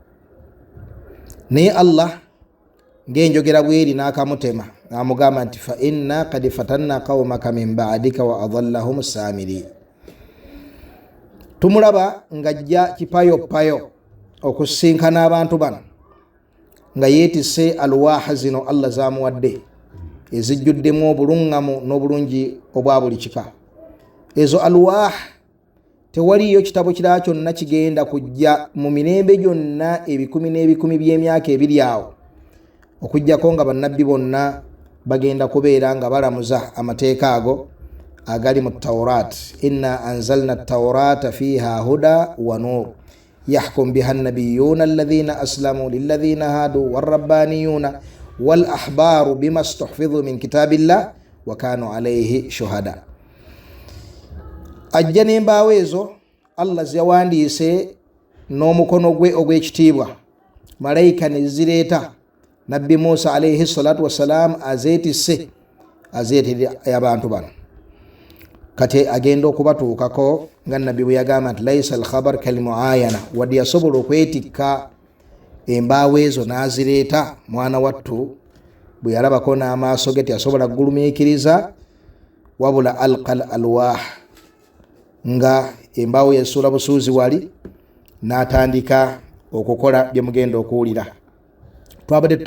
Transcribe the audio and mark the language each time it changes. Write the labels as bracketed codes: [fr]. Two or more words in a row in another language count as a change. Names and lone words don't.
[lg] Naye Allah ng'enjogera bweri n'akamutema n'amugamba nti [ar] فإنا قد فتنا قومك من بعدك وأضلهم السامري. [lg] Tumulaba ng'ajja kipayopayo okusinkana abantu bano nga yeetisse alwaaha zino Allah zaamuwadde ezijjuddemu obuluŋŋamu n'obulungi obwa buli kika. Ezo alwaaha tewaliyo kitabo kirala kyonna kigenda kujja mu mirembe gyonna ebikumi n'ebikumi by'emyaka ebiri awo okujjako nga bannabbi bonna bagenda kubeera nga balamuza amateeka ago agali mu Tawrat. [ar] إنا أنزلنا التوراة فيها هدى ونور يحكم بها النبيون الذين أسلموا للذين هادوا والربانيون والأحبار بما استحفظوا من كتاب الله وكانوا عليه شهداء. [lg] Ajja n'embaawo ezo Allah ziyawandiise n'omukono gwe ogw'ekitiibwa, malayika ne zireeta Nabbi Musa [ar] عليه الصلاة والسلام [lg] azeetisse azeetera abantu bano. Kati agenda okubatuukako nga Nabbi bwe yagamba nti [ar] ليس الخبر كالمعاينة, [lg] wadde yasobola okwetikka embaawo ezo n'azireeta mwana wattu bwe yalabako n'amaaso ge teyasobola kugulumiikiriza, wabula [ar] ألقى الألواح, [lg] nga embaawo yesuula busuuzi wali n'atandika okukola bye mugenda okuwulira.